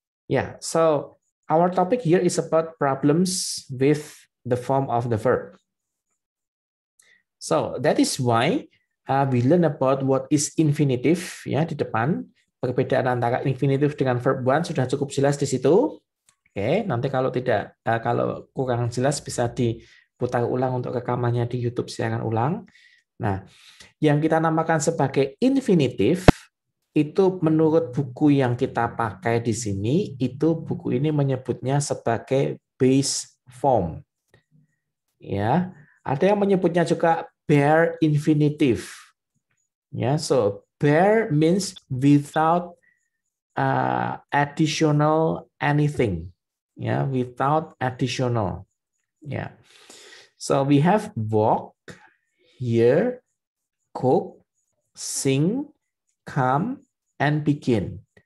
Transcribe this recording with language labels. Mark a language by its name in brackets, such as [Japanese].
[English] Yeah, so our topic here is about problems with the form of the verb. So that is why we learn about what is infinitive [Indonesian] ya di depan. Perbedaan antara infinitive dengan verb one sudah cukup jelas di situ. Oke, nanti kalau kalau kurang jelas bisa diputar ulang untuk rekamannya di YouTube siaran ulang. Nah, yang kita namakan sebagai infinitive itu menurut buku yang kita pakai di sini, itu buku ini menyebutnya sebagai base form. Ya, ada yang menyebutnya juga bare infinitive. [English] Ya, so bare means without additional anything. yeah, without additional. Yeah. So we have walk, hear, cook, sing, come, and begin.